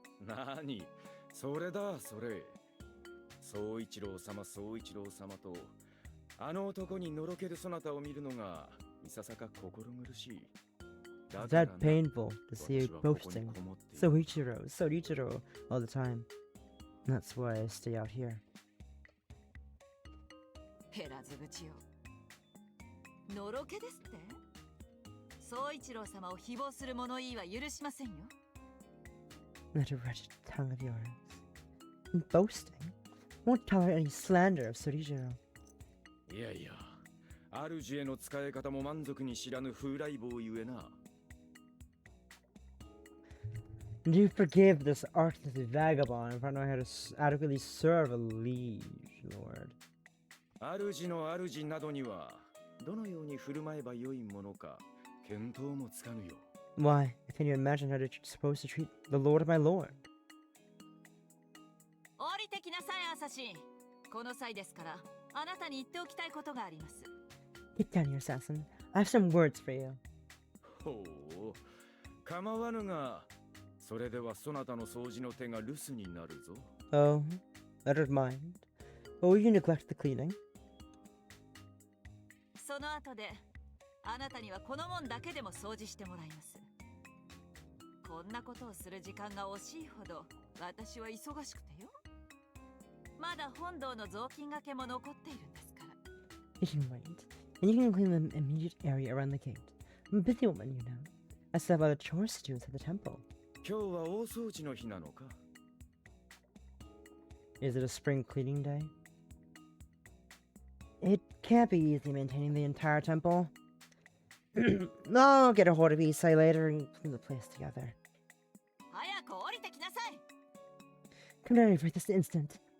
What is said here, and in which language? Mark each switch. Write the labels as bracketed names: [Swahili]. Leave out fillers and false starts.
[Japanese] 何それだそれ総一郎様とあの男にのろけるそなたを見るのがいささか心苦しい [English] It's that painful to see you boasting Soichiro all the time. That's why I stay out here. [Japanese] 減らず口よのろけですって総一郎様を誹謗する物言いは許しませんよ [English] That wretched tongue of yours. And boasting won't tolerate any slander of Soichiro. [Japanese] いやいや主への使い方も満足に知らぬ風来坊ゆえな [English] Do you forgive this artless vagabond if I know how to adequately serve a liege lord? [Japanese] 主の主などにはどのように振る舞えばよいものか見当もつかぬよ [English] Why, can you imagine how you're supposed to treat the lord of my lord? [Japanese] 降りてきなさいアサシンこの際ですからあなたに言っておきたいことがあります [English] Get down here, assassin. I have some words for you. [Japanese] ほう構わぬがそれではそなたの掃除の手が留守になるぞ [English] Oh, I don't mind. But will you neglect the cleaning? [Japanese] その後であなたにはこの門だけでも掃除してもらいますこんなことをする時間が惜しいほど私は忙しくてよまだ本堂の雑巾がけも残っているんですから [English] You can wait, and you can clean the immediate area around the gate. I'm a busy woman, you know. I still have other chores to do inside the temple. [Japanese] 今日は大掃除の日なのか [English] Is it a spring cleaning day? It can't be easy maintaining the entire temple. I'll get a hold of Isai later and clean the place together. [Japanese] 早く降りてきなさい [English] Come down here for this instant.